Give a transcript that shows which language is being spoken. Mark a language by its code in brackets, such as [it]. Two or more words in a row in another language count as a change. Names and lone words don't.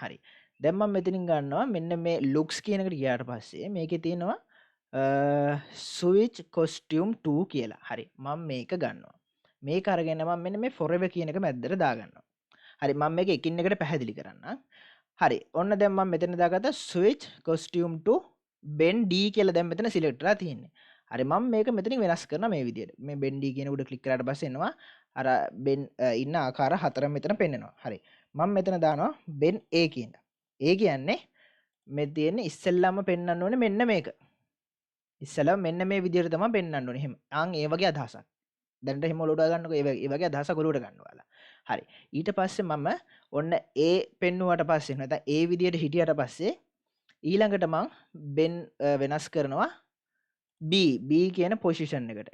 [si] හරි. දැන් මම මෙතනින් ගන්නවා මෙන්න මේ looks කියන එකට ගියාට පස්සේ මේකේ තියෙනවා [en] switch costume 2 [si] කියලා. හරි. මම මේක ගන්නවා. මේක අරගෙන මම මෙන්න මේ forever කියන එක මැද්දට දාගන්නවා. හරි. මම මේක එකින් එකට පැහැදිලි කරන්නම්. හරි. ඔන්න දැන් මම මෙතන දාගත්තා [en] switch costume to ben d [si] කියලා දැන් මෙතන select කරලා තියෙන්නේ. හරි මම මේක මෙතනින් වෙනස් කරනවා මේ විදිහට. මේ ben d කියන උඩ ක්ලික් කරාට පස්සේ එනවා අර ben ඉන්න ආකාර හතරම මෙතන පෙන්නනවා. හරි. මම මෙතන දානවා ben a කියන. ඒ කියන්නේ මේ තියෙන්නේ ඉස්සෙල්ලාම පෙන්වන්න ඕනේ මෙන්න මේක. ඉස්සෙල්ලාම මෙන්න මේ විදිහට තමයි පෙන්වන්න ඕනේ. එහෙම. ඒ වගේ අදහසක්. දැනට එහෙම ඔලුවට ගන්නකො ඒ වගේ අදහසක් ඔලුවට ගන්න ඔයාලා. හරි. ඊට පස්සේ මම ඔන්න A පෙන්නුවට පස්සේ නැත්නම් ඒ විදිහට හිටියට පස්සේ ඊළඟට මම Ben වෙනස් කරනවා B කියන පොසිෂන් එකට.